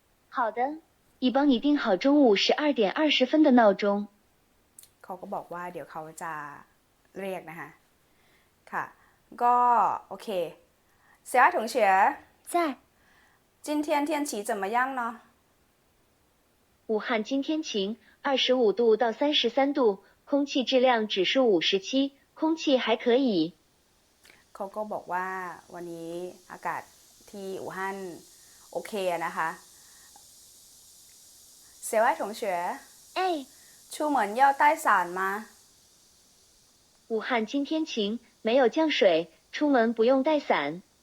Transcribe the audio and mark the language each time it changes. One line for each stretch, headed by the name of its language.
Chinese: 好的，已帮你定好中午12点20分的闹钟。
Thai: เขาก็บอกว่าเดี๋ยวเขาจะเรียกนะคะค่ะก็โอเค小爱同学
Chinese: 在，今天天气怎么样呢武汉今天晴，25度到33度，空气质量指数57，空气还可以。
Thai: เขาก็บอกว่าวันนี้อากาศที่อู่ฮั่นโอเคนะคะ小爱同学哎，
Chinese: 出门要带伞吗武汉今天晴，没有降水，出门不用带伞。